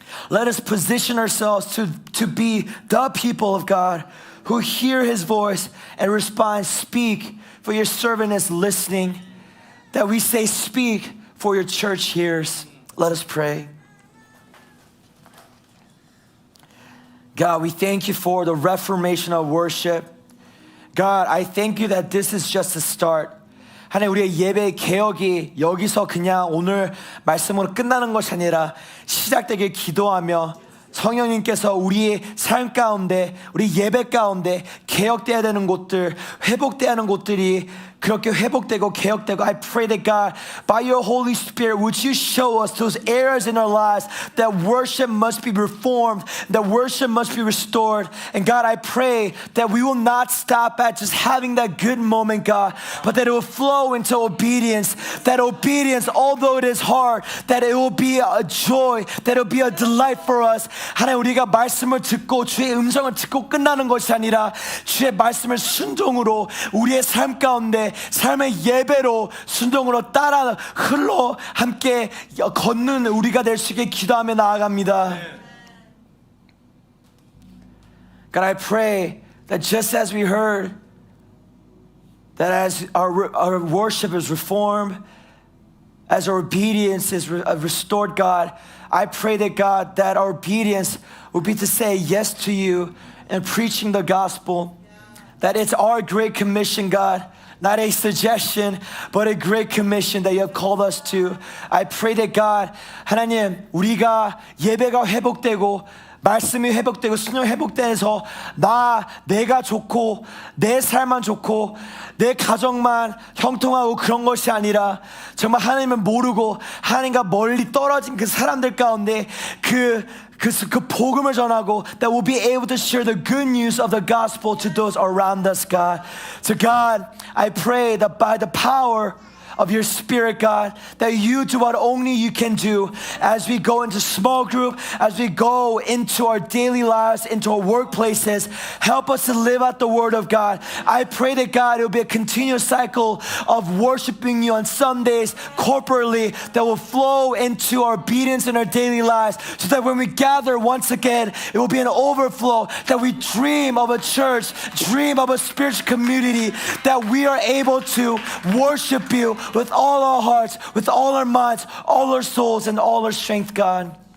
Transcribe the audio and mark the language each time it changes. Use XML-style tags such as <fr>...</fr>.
<en>Let us position ourselves to be the people of God who hear His voice and respond, speak, for your servant is listening. That we say, speak, for your church hears. Let us pray. God, we thank You for the reformation of worship. God, I thank You that this is just a start.</en> <ko>하나님, 우리의 예배 개혁이 여기서 그냥 오늘 말씀으로 끝나는 것이 아니라 시작되길 기도하며 성령님께서 우리의 삶 가운데, 우리 예배 가운데 개혁되어야 되는 곳들, 회복되어야 하는 곳들이 그렇게 회복되고 개혁되고,</ko> <en>I pray that God, by Your Holy Spirit, would You show us those areas in our lives that worship must be reformed, that worship must be restored. And God, I pray that we will not stop at just having that good moment, God, but that it will flow into obedience. That obedience, although it is hard, that it will be a joy, that it will be a delight for us.</en> <ko>하나님, 우리가 말씀을 듣고 주의 음성을 듣고 끝나는 것이 아니라 주의 말씀을 순종으로 우리의 삶 가운데 삶의 예배로 순종으로 따라 흘러 함께 걷는 우리가 될 수 있게 기도하며 나아갑니다.</ko> <en>God, I pray that just as we heard that as our worship is reformed, as our obedience is restored, God, I pray that God, that our obedience will be to say yes to You and preaching the gospel. That it's our great commission, God, not a suggestion, but a great commission that you have called us to. I pray that God,</en> <ko>하나님, 우리가 예배가 회복되고 말씀이 회복되고 순종 회복되면서 내가 좋고 내 삶만 좋고 내 가정만 형통하고 그런 것이 아니라 정말 하나님을 모르고 하나님과 멀리 떨어진 그 사람들 가운데 그 복음을 전하고</ko> <en>that we'll be able to share the good news of the gospel to those around us, God. So God, I pray that by the power of your spirit, God, that you do what only you can do as we go into small group, as we go into our daily lives, into our workplaces. Help us to live out the word of God. I pray that God, it will be a continuous cycle of worshiping you on Sundays corporately that will flow into our obedience in our daily lives, so that when we gather once again, it will be an overflow, that we dream of a church, dream of a spiritual community, that we are able to worship you with all our hearts, with all our minds, all our souls, and all our strength, God.</en>